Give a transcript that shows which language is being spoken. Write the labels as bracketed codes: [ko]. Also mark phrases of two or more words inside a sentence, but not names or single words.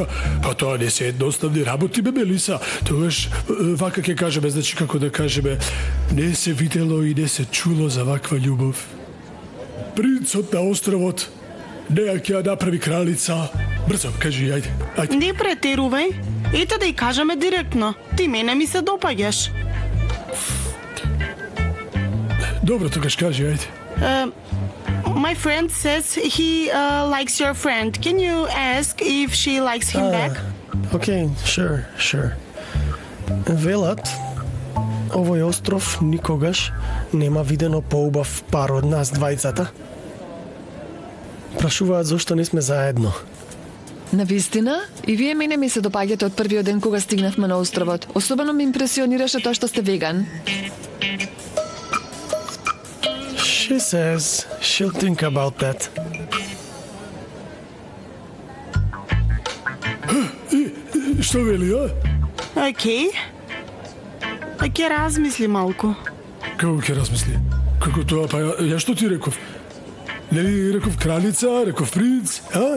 [mk] Па тоа не се едноставни работи, бе, Мелиса. Тогаш, вака ќе кажеме, значи како да кажеме, не се видело и не се чуло за ваква љубов. Принцот на островот не ќе ја направи кралица. Брзо, кажи, ајде. Не претерувај. Ете да и кажеме директно. Ти мене ми се допаѓаш. Добро, тогаш кажи, ајде. [en] My friend says he likes your friend. Can you ask if she likes him back? Okay, sure. [mk] Велат, овој остров никогаш нема видено поубав пар од нас двајцата. Прашуваат зошто не сме заедно. Навистина, и вие мене ми се допаѓате од првиот ден кога стигнавме на островот. Особено ме импресионираше тоа што сте веган. [en] She says she'll think about that. [mk] Што вели, а? Окей. Ќе размисли малку. Како ќе размисли? Како тоа, па ја што ти реков? Нели реков кралица, реков принц, а?